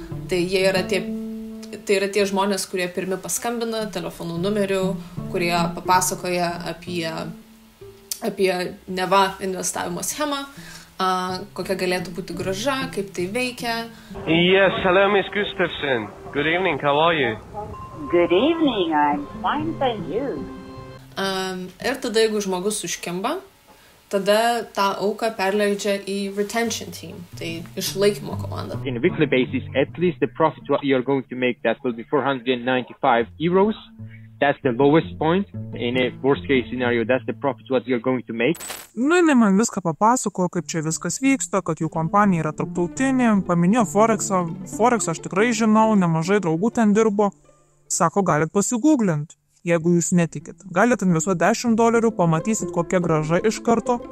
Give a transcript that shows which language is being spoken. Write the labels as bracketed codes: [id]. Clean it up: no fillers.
[lt] Tai yra tie žmonės, kurie pirmi paskambina telefonų numeriu, kurie papasakoja apie neva investavimo schemą, kokia galėtų būti grąža, kaip tai veikia. [en] Yes, hello Miss Gustafson. Good evening, how are you? Good evening, I'm fine, thank you. [lt] Ir tada, jeigu žmogus užkimba, tada tą auką perleidžia į retention team, tai išlaikymo komanda. [en] In a weekly basis, at least the profit what you're going to make, that will be 495 euros. That's the lowest point. In a worst case scenario, that's the profit what you're going to make. [lt] Nu, jinai man viską papasakojo, kaip čia viskas vyksta, kad jų kompanija yra tarptautinė, paminėjo Forexą. Forexą aš tikrai žinau, nemažai draugų ten dirbo. Sako, galit pasigūglint. Jeigu jūs netikit, galite investuoti $10, pamatysit kokia grąža iš karto.